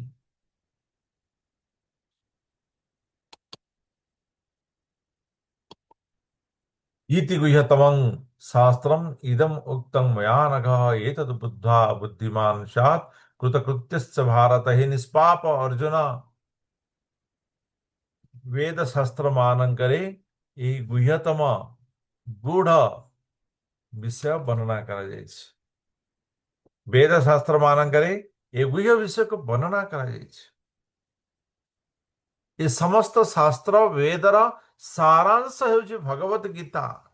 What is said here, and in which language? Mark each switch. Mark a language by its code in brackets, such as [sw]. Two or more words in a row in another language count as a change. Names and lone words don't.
[sa] ଇତି ଗୁହ୍ୟତମଂ ଶାସ୍ତ୍ରମ୍ ଇଦମ୍ ଉକ୍ତଂ ମୟା ନଘ ଏତଦ୍ ବୁଦ୍ଧ୍ୱା ବୁଦ୍ଧିମାନ୍ ସ୍ୟାତ୍ କୃତକୃତ୍ୟଶ୍ଚ ଭାରତ। [or] ହିଁ ନିଷ୍ପାପ ଅର୍ଜୁନ, ବେଦ ଶାସ୍ତ୍ର ମାନଙ୍କରେ ଏହି ଗୁହ୍ୟତମ ଗୂଢ଼ ବିଷୟ ବର୍ଣ୍ଣନା କରାଯାଇଛି। ବେଦ ଶାସ୍ତ୍ର ମାନଙ୍କରେ ଏ ଗୁହ୍ୟ ବିଷୟକୁ ବର୍ଣ୍ଣନା କରାଯାଇଛି। ଏ ସମସ୍ତ ଶାସ୍ତ୍ର ବେଦର ସାରାଂଶ ହେଉଛି ଭଗବତ ଗୀତା।